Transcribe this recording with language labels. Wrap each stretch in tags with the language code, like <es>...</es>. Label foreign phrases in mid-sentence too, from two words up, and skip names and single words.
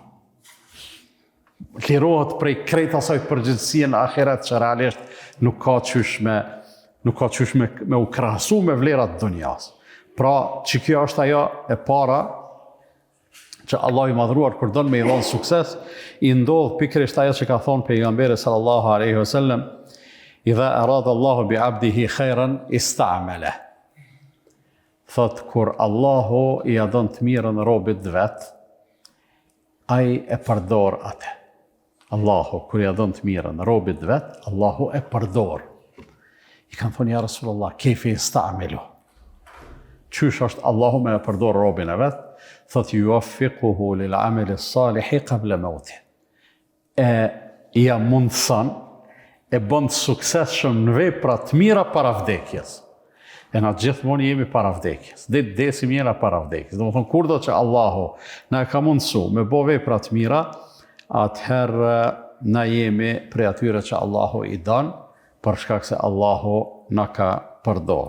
<sq>Lirohet prej krejt asaj përgjithësie në ahiret që realisht nuk ka qysh me u krahasu me vlerat dunjas. Pra, që kjo është ajo e para që Allah i madhruar kur don me i dhon sukses, i ndodh pikërisht ajo që ka thonë pejgamberi</sq> <ar>صلى الله عليه وسلم إذا أراد الله بعبده خيرا استعمله.</ar> <sq>Thot kur Allahu i don të mirën robit vet, ai e përdor atë. Allahu kur i don të mirën robit vet, Allahu e përdor. I kanë thonë</sq> <ar>يا رسول الله كيف يستعمله?</ar> <sq>Qysh është Allahu me e përdor robin e vet?</sq> <ar>Thot يوفقه للعمل الصالح قبل موته.</ar> <sq>Ja mundson e bën të suksesshëm në vepra të mira para vdekjes. E na gjithmonë jemi para vdekjes. Desim jena para vdekjes. Domethënë kurdo që Allahu na ka mundsu me bë vepra të mira, atëherë na jemi prej atyre që Allahu i don, për shkak se Allahu na ka përdor.</sq>